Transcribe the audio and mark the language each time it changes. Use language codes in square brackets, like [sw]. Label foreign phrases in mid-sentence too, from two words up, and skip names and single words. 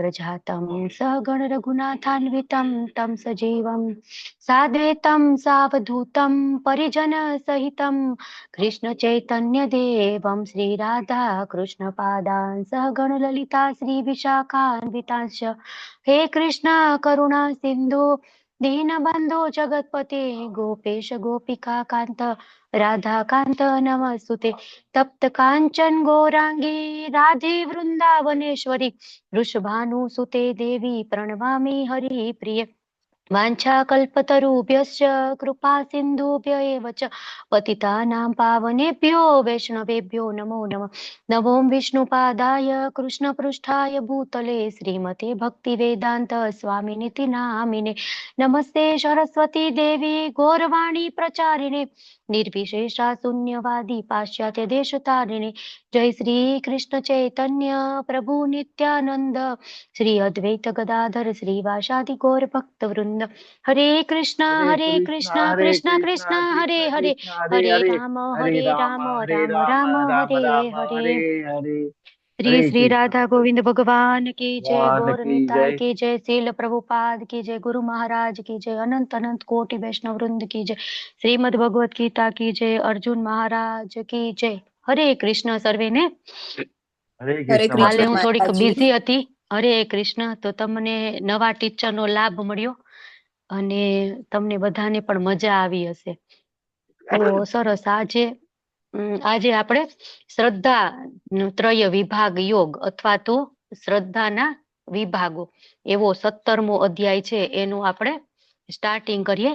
[sa] જાતમ સગણ રઘુનાથાન્વિતમ તમ સજીવમ સાદ્વૈતમ સાવધૂતમ પરિજન સહિતમ કૃષ્ણ ચૈતન્ય દેવમ શ્રી રાધા કૃષ્ણ પાદાન સહગણ લલિતા શ્રી વિશાખાન્વિતાંશ્ચ હે કૃષ્ણ કરુણા સિંધુ દીનબંધુ જગતપતે ગોપેશ ગોપિકા કાંત રાધા કાંત નમસ્તુતે. તપ્ત કાંચન ગૌરાંગી રાધે વૃંદાવનેશ્વરી વૃષભાનુસુતે દેવી પ્रणमामि हरिप्रिये. वाञ्छाकल्पतरुभ्यश्च कृपा सिन्धुभ्य एव च पतितानां पावनेभ्यो वैष्णवेभ्यो नमो नमः. नमो विष्णुपादाय कृष्णपृष्ठाय भूतले श्रीमते भक्तिवेदान्त स्वामिनिति नामिने. नमस्ते सरस्वती देवी गौरवाणी प्रचारिणे निर्विशेषा शून्यवादी पाश्चात्य देशतारिणे. जय श्री कृष्ण चैतन्य प्रभु नित्यानंद श्री अद्वैत गदाधर श्रीवासादि गौर भक्त वृंद. हरे कृष्णा कृष्ण कृष्ण हरे हरे हरे राम राम राम हरे हरे. [hi] श्री श्री राधा गोविंद भगवान की जय. गौर निताय की जय. श्रील प्रभुपाद की जय. गुरु महाराज की जय. अनंत अनंत कोटि वैष्णव वृंद की जय. श्रीमद् भगवत गीता की जय. अर्जुन महाराज की जय. [gu] હરે કૃષ્ણ સર્વે ને. હાલે હું થોડીક બિઝી હતી. હરે કૃષ્ણ. તો તમને નવા ટીચરનો લાભ મળ્યો અને તમને બધાને પણ મજા આવી હશે. તો સરસ. આજે આપણે શ્રદ્ધા ત્રય વિભાગ યોગ અથવા તો શ્રદ્ધાના વિભાગો એવો 17મો અધ્યાય છે એનું આપણે સ્ટાર્ટિંગ કરીએ.